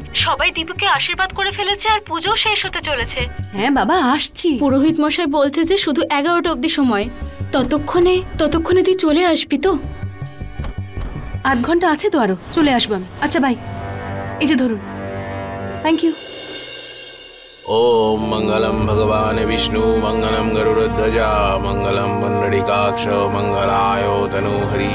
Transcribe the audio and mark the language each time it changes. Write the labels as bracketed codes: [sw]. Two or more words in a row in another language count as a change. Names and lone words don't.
[bn] সবাই দীপুকে আশীর্বাদ করে ফেলেছে আর পুজো শেষ হতে চলেছে। হ্যাঁ বাবা আসছি। পুরোহিত মশাই বলছে যে শুধু 11টা অবধি সময়, ততক্ষণে তুই চলে আসবি তো? 8 ঘন্টা আছে তো আরো, চলে আসবো আমি। আচ্ছা ভাই, এই যে ধরুন। [en] thank you. [sa] ओम मंगलम भगवान विष्णु मंगलम गरुड़ध्वजा मंगलम पुंडरीकाक्ष मंगलायो तनोहरि।